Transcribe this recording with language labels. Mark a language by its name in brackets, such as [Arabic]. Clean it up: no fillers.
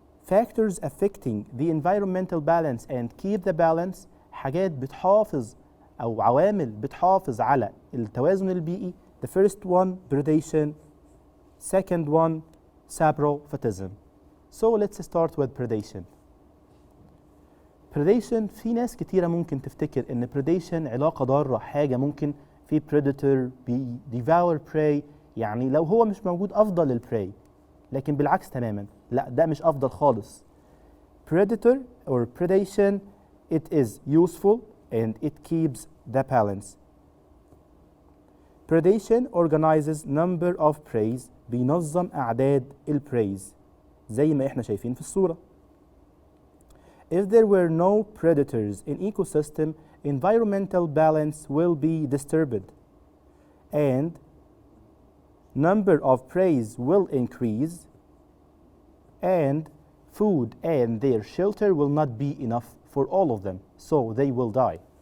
[English] factors affecting the environmental balance and keep the balance، [Arabic] حاجات بتحافظ أو عوامل بتحافظ على التوازن البيئي. [English] The first one predation, second one saprophytism. So let's start with predation. [Arabic] predation في ناس كتيرة ممكن تفتكر إن predation علاقة ضارة، حاجة ممكن في [English] predator devour prey، [Arabic] يعني لو هو مش موجود أفضل للprey، لكن بالعكس تماما، لا ده مش أفضل خالص. [English] predator or predation it is useful and it keeps the balance. predation organizes number of preys، [Arabic] بينظم أعداد الpreys زي ما احنا شايفين في الصورة. [English] If there were no predators in ecosystem, environmental balance will be disturbed and number of preys will increase and food and their shelter will not be enough for all of them, so they will die.